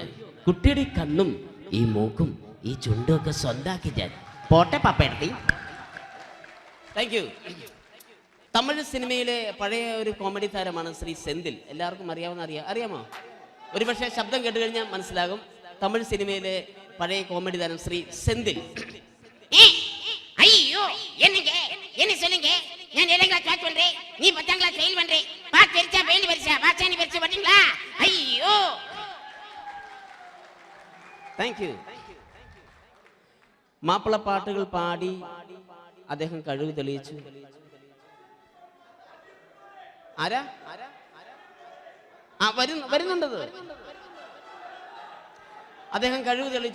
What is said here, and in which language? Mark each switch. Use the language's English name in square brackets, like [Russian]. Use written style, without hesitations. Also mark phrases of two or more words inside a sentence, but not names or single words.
[Malayalam] കുട്ടിയുടെ ഈ കണ്ണും ഈ മൂക്കും ഈ ചുണ്ടും ഒക്കെ സ്വന്താക്കി ഞാൻ പോട്ടെ പപ്പയെടുത്തി. [English] thank you. [Malayalam] തമിഴ് സിനിമയിലെ പഴയ ഒരു കോമഡി താരമാണ് ശ്രീ സെന്തിൽ. എല്ലാവർക്കും അറിയാമോ? ഒരുപക്ഷെ ശബ്ദം കേട്ട് കഴിഞ്ഞാൽ മനസ്സിലാകും. തമിഴ് സിനിമയിലെ പഴയ കോമഡി താരം ശ്രീ സെന്തിൽ. [Tamil] ஐயோ என்னங்க என்ன சொல்லுங்க நான் [English] 7th class [Tamil] சொல்றேன் நீ 10th பத்தாம் கிளாஸ் ஃபெயில் பண்றேன். பாஸ் பெருசா ஃபெயில் பெருசா பாஸ் நீ பெருசா பாத்தீங்களா? ஐயோ. [English] thank you. [Malayalam] മാപ്പിളപ്പാട്ടുകൾ പാടി അദ്ദേഹം കഴിവ് തെളിയിച്ചു. ആരാ? വരുന്നുണ്ടത്. അദ്ദേഹം കഴിവ് തെളിയിച്ചു.